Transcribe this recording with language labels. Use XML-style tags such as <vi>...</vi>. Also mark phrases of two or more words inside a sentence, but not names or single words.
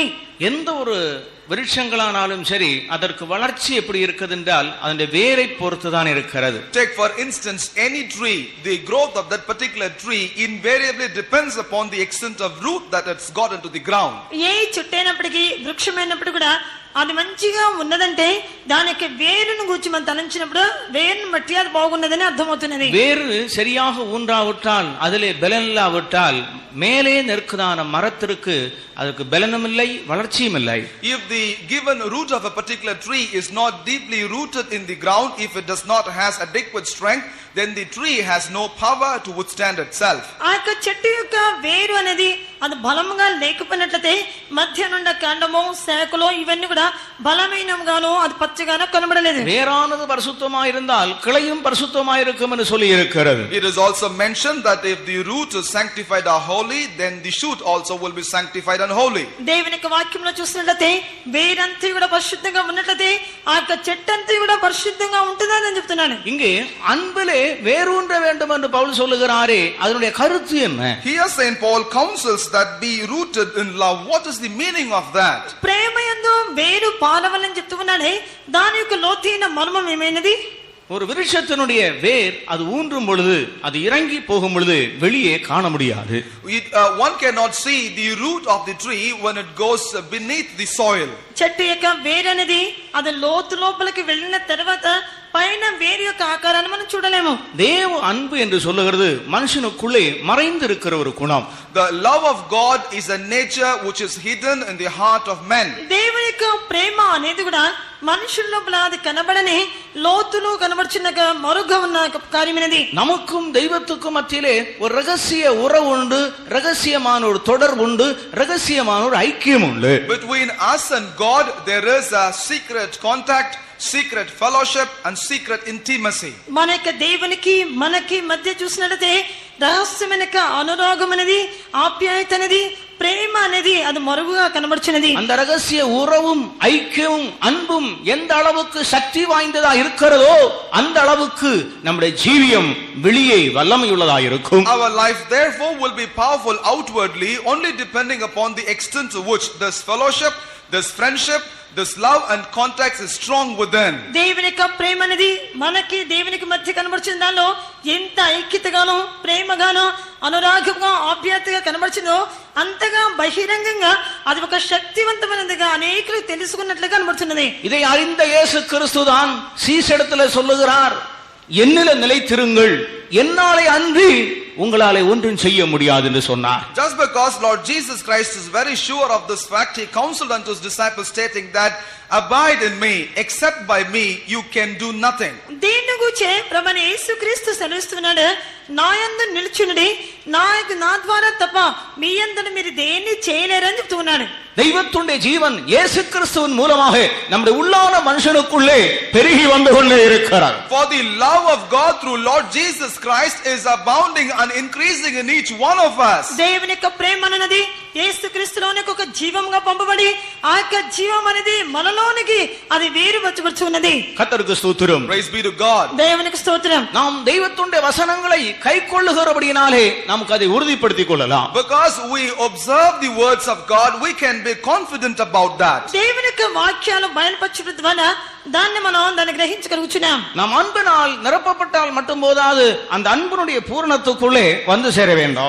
<ta>எந்த ஒரு விருட்சங்களானாலும் சரி அதற்கு வளர்ச்சி எப்படி இருக்குது என்றால் அதனுடைய வேரை பொறுத்து தான் இருக்கிறது.</ta> <en>Take for instance any tree, the growth of that particular tree invariably depends upon the extent of root that it's got into the ground.</en> <te>ఏ చెట్టైనప్పటికీ వృక్షమైనప్పుడు కూడా అది మంచిగా ఉన్నదంటే దానికి వేరును గూర్చి మనం తలంచినప్పుడు వేరును బట్టి అది బాగున్నదని అర్థమవుతున్నది.</te> <ta>வேறு சரியாக ஊன்றாவிட்டால் அதிலே பலனில்லாவிட்டால் மேலே நிற்குதான மரத்திற்கு அதுக்கு பலனும் இல்லை வளர்ச்சியும் இல்லை.</ta> <en>If the given root of a particular tree is not deeply rooted in the ground, if it does not has adequate strength, then the tree has no power to withstand itself.</en> <te>ఆ యొక్క చెట్టు యొక్క వేరు అనేది అది బలంగా లేకపోయినట్లయితే మధ్య నుండి కాండమో శాఖలో ఇవన్నీ కూడా బలమైనగానో అది పచ్చగానో కనబడలేదు.</te> <ta>வேறானது பரிசுத்தமாய் இருந்தால் கிளையும் பரிசுத்தமாய் இருக்கும் என்று சொல்லி இருக்கிறது.</ta> <en>It is also mentioned that if the root is sanctified or holy, then the shoot also will be sanctified and holy.</en> <te>దేవుని యొక్క వాక్యంలో చూసినట్లయితే వేరంతా కూడా పరిశుద్ధంగా ఉన్నట్లయితే ఆ యొక్క చెట్టు అంతా కూడా పరిశుద్ధంగా ఉంటుందని చెప్తున్నాను.</te> <ta>இங்கே அன்பிலே வேரூன்ற வேண்டும் என்று பவுல் சொல்லுகிறாரே, அதனுடைய கருத்து என்ன?</ta> <en>Here Saint Paul counsels that be rooted in love. What is the meaning of that?</en> <te>ప్రేమయందు వేరు పాలవలని చెప్తున్నాడే, దాని యొక్క లోతైన మర్మం ఏమైనది?</te> <ta>ஒரு விருட்சத்தினுடைய வேர் அது ஊன்றும் பொழுது அது இறங்கி போகும் பொழுது வெளியே காண முடியாது.</ta> <en>One cannot see the root of the tree when it goes beneath the soil.</en> <te>చెట్టు యొక్క వేరు అనేది అది లోతు లోపలికి వెళ్ళిన తర్వాత పైన వేరు యొక్క ఆకారాన్ని మనం చూడలేము.</te> <ta>தேவ அன்பு என்று சொல்லுகிறது மனுஷனுக்குள்ளே மறைந்து இருக்கிற ஒரு குணம்.</ta> <en>The love of God is a nature which is hidden in the heart of men.</en> <te>దేవుని యొక్క ప్రేమ అనేది కూడా మనుషుల లోపల అది కనబడని లోతులో కనబడుచున్న మరుగ్గా ఉన్న కార్యమైనది.</te> <ta>நமக்கும் தெய்வத்துக்கும் மத்தியிலே ஒரு ரகசிய உறவு உண்டு, ரகசியமான ஒரு தொடர்பு உண்டு, ரகசியமான ஒரு ஐக்கியம் உண்டு.</ta> <en>Between us and God there is a secret contact, secret fellowship and secret intimacy.</en> <te>మన యొక్క దేవునికి మనకి మధ్య చూసినట్లయితే రహస్యమైన అనురాగం అనేది, ఆప్యాయత అనేది, ప్రేమ అనేది అది మరుగుగా కనబడుచున్నది.</te> <ta>அந்த ரகசிய உறவும் ஐக்கியமும் அன்பும் எந்த அளவுக்கு சக்தி வாய்ந்ததா இருக்கிறதோ அந்த அளவுக்கு நம்முடைய ஜீவியம் வெளியே வல்லமையுள்ளதா இருக்கும்.</ta> <en>Our life therefore will be powerful outwardly only depending upon the extent to which this fellowship, this friendship, this love and contact is strong within.</en> <te>దేవుని యొక్క ప్రేమ అనేది మనకి దేవునికి మధ్య కనబడుచున్న దానిలో ఎంత ఐక్యతగానో ప్రేమగానో అనురాగంగా ఆప్యాయతగా కనబడుచుందో అంతగా బహిరంగంగా అది ఒక శక్తివంతమైనదిగా అనేకులు తెలుసుకున్నట్లుగా కనబడుతున్నది.</te> <ta>இதை அறிந்த இயேசு கிறிஸ்துதான் சீஷரிடத்தில் சொல்லுகிறார், என்னில நிலைத்திருங்கள், என்னாலே அன்றி உங்களாலே ஒன்றும் செய்ய முடியாது என்று சொன்னார்.</ta> <en>Just because Lord Jesus Christ is very sure of this fact, he counseled unto his disciples stating that abide in me, except by me you can do nothing.</en> <te>దీన్ని గురించి ప్రభువైన యేసుక్రీస్తు సెలవిస్తున్నాడు, నా యందు నిలుచునుడి, నా ద్వారా తప్ప మీ యందు మీరు దేన్ని చేయలేరని చెప్తున్నాడు.</te> <ta>தெய்வத்துடைய ஜீவன் இயேசு கிறிஸ்துவின் மூலமாக நம்முடைய உள்ளான மனுஷனுக்குள்ளே பெருகி வந்து கொண்டே இருக்கிறார்.</ta> <en>For the love of God through Lord Jesus Christ is abounding and increasing in each one of us.</en> <te>దేవుని యొక్క ప్రేమ అనేది యేసుక్రీస్తులోనికి ఒక జీవంగా పంపబడి ఆ యొక్క జీవం అనేది మనలోనికి అది వేరు వచ్చబడుచున్నది.</te> <ta>கர்த்தருக்கு ஸ்தோத்திரம்.</ta> <en>Praise be to God.</en> <te>దేవునికి స్తోత్రం.</te> <ta>நாம் தெய்வத்துடைய வசனங்களை கைக்கொள்ளுகிறபடியினாலே நமக்கு அதை உறுதிப்படுத்திக் கொள்ளலாம்.</ta> <en>Because we observe the words of God, we can be confident about that.</en> <te>దేవుని యొక్క వాక్యాలు బయలుపరచడం ద్వారా దాన్ని గ్రహించగలుగుచున్నాం.</te> <ta>நாம் அன்பினால் நிரப்பப்பட்டால் மட்டும் போதாது, அந்த அன்பினுடைய பூரணத்துக்குள்ளே வந்து சேர வேண்டும்.</ta>